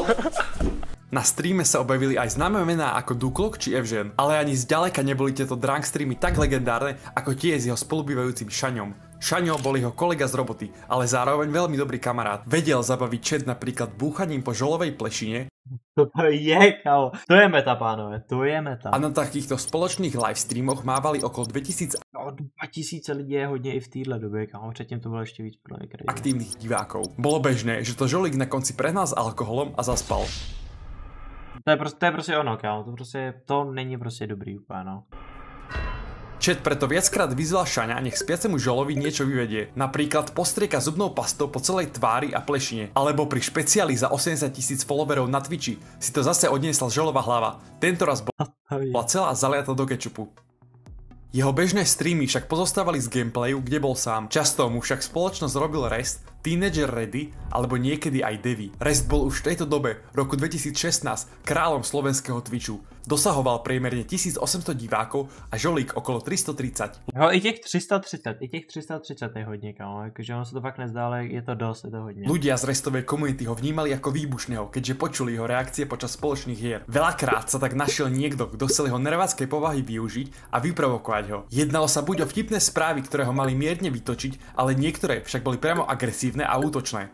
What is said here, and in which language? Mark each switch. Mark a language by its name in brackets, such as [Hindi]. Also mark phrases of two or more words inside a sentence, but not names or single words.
[Slovak] Na streame sa objavili aj známe mená ako Duklok či Evžen, ale ani zďaleka neboli tieto drunk streamy tak legendárne ako tie s jeho spolubývajúcim Šaňom. Šaňo bol jeho kolega z roboty, ale zároveň veľmi dobrý kamarát. Vedel zabaviť chat napríklad búchaním po žolovej plešine. [Czech] To je, kámo. To je meta, pánové, to je meta. [Slovak] A na takýchto spoločných livestreamoch mávali okolo 2000 [Czech] 2000 lidí je hodně i v téhle době, kámo. Předtím to bylo ještě víc pro mě crazy. [Slovak] aktívnych divákov. Bolo bežné, že to Žolík na konci prehnal s alkoholom a zaspal. [Czech] To je prostě ono, kámo. To není prostě dobrý úplně, no. [Slovak] Chat preto viackrát vyzval Šaňa, nech spiacemu Žolovi niečo vyvedie. Napríklad postrieka zubnou pastou po celej tvári a plešine. Alebo pri špeciáli za 80 000 followerov na Twitchi si to zase odniesla Žolova hlava. Tentoraz bola celá zaliata do kečupu. Jeho bežné streamy však pozostávali z gameplayu, kde bol sám. Často mu však spoločnosť robil rest, Teenager Ready alebo niekedy aj Devi. Rest bol už v tejto dobe, roku 2016, kráľom slovenského Twitchu. Dosahoval priemerne 1800 divákov a Žolík okolo 330. [Czech] Jo, i těch 330 je hodně, kámo, jakože on se to fakt nezdá, ale je to dost, je to hodně. [Slovak] Ľudia z restovej komunity ho vnímali ako výbušného, keďže počuli jeho reakcie počas spoločných hier. Veľakrát sa tak našiel niekto, kto chcel jeho nerváckej povahy využiť a vyprovokovať ho. Jednalo sa buď o vtipné správy, ktoré ho mali mierne vytočiť, ale niektoré však boli priamo agresívne a útočné.